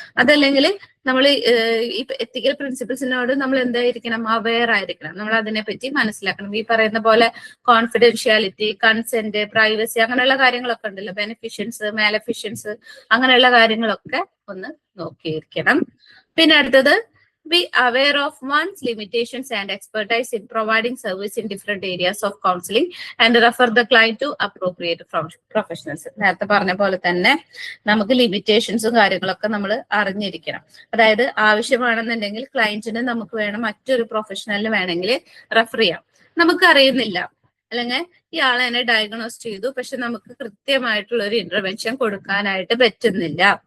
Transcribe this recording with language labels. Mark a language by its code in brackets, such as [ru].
[ml] അതല്ലെങ്കിൽ നമ്മൾ ഈ എത്തിക്കൽ പ്രിൻസിപ്പിൾസിനോട് നമ്മൾ എന്തായിരിക്കണം, അവെയർ ആയിരിക്കണം. നമ്മൾ അതിനെപ്പറ്റി മനസ്സിലാക്കണം. ഈ പറയുന്ന പോലെ കോൺഫിഡൻഷ്യാലിറ്റി, കൺസെന്റ്, പ്രൈവസി, അങ്ങനെയുള്ള കാര്യങ്ങളൊക്കെ ഉണ്ടല്ലോ, ബെനിഫിഷ്യൻസ്, മാലഫിഷ്യൻസ്, അങ്ങനെയുള്ള കാര്യങ്ങളൊക്കെ ഒന്ന് നോക്കിയിരിക്കണം. പിന്നെ അടുത്തത്, [en] be aware of one's limitations and expertise in providing service in different areas of counseling and refer the client to appropriate professionals. [ml] നേരത്തെ പറഞ്ഞ പോലെ തന്നെ നമുക്ക് ലിമിറ്റേഷൻസും കാര്യങ്ങളൊക്കെ നമ്മൾ അറിഞ്ഞിരിക്കണം. അതായത് ആവശ്യമാണെന്നുണ്ടെങ്കിൽ ക്ലയന്റിന് നമുക്ക് വേണം മറ്റൊരു പ്രൊഫഷണലിന് വേണമെങ്കിൽ റെഫർ ചെയ്യാം. നമുക്ക് അറിയുന്നില്ല, അല്ലെങ്കിൽ ഇയാളെ എന്നെ ഡയഗ്നോസ് ചെയ്തു, പക്ഷെ നമുക്ക് കൃത്യമായിട്ടുള്ള ഒരു ഇന്റർവെൻഷൻ കൊടുക്കാനായിട്ട് പറ്റുന്നില്ല.